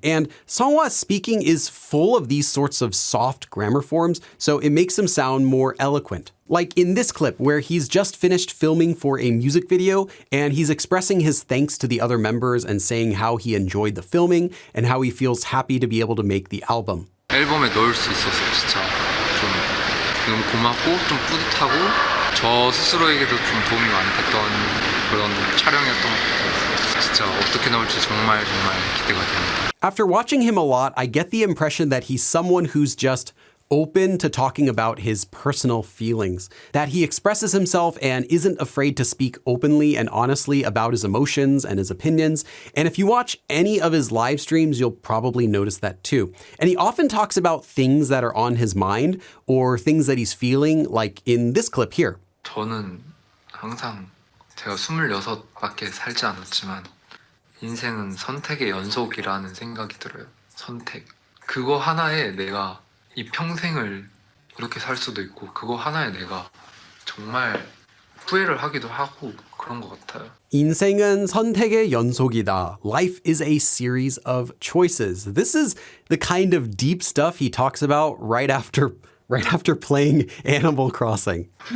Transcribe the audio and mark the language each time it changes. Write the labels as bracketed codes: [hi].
[en] And Seonghwa's speaking is full of these sorts of soft grammar forms, so it makes him sound more eloquent. Like in this clip where he's just finished filming for a music video and he's expressing his thanks to the other members and saying how he enjoyed the filming and how he feels happy to be able to make the album. [ko] 앨범에 넣을 수 있어서 진짜 좀 너무 고맙고 좀 뿌듯하고 저 스스로에게도 좀 도움이 많이 됐던 그런 촬영이었던 것 같아요. 진짜 어떻게 나올지 정말 기대가 됩니다. [en] After watching him a lot, I get the impression that he's someone who's just open to talking about his personal feelings, that he expresses himself and isn't afraid to speak openly and honestly about his emotions and his opinions. And if you watch any of his live streams, you'll probably notice that too. And he often talks about things that are on his mind or things that he's feeling, like in this clip here. [ko] 저는 항상 제가 26밖에 살지 않았지만 인생은 선택의 연속이라는 생각이 들어요. 선택. 그거 하나에 내가 이 평생을 이렇게 살 수도 있고 그거 하나에 내가 정말 후회를 하기도 하고 그런 것 같아요. 인생은 선택의 연속이다. [en] Life is a series of choices. This is the kind of deep stuff he talks about right after playing Animal Crossing.